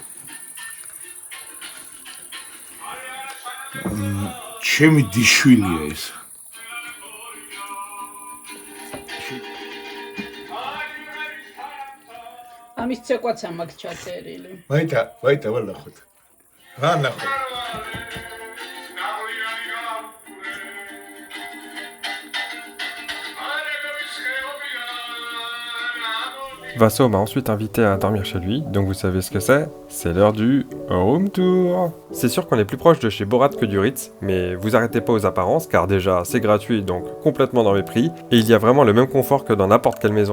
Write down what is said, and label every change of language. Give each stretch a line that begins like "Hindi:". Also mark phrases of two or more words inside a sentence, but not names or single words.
Georgian: ჩემი დიშვილია ეს. ამის ცეკვაცა მაქვს ჩაწერილი. ვაიტა ველახოთ. რა ნახოთ?
French: Vasso m'a ensuite invité à dormir chez lui, donc vous savez ce que c'est l'heure du
English: room tour.
French: C'est sûr qu'on est plus proche de chez Borat que du Ritz, mais vous arrêtez pas aux apparences car déjà c'est gratuit donc complètement dans mes prix, et il y a vraiment le même confort que dans n'importe quelle maison.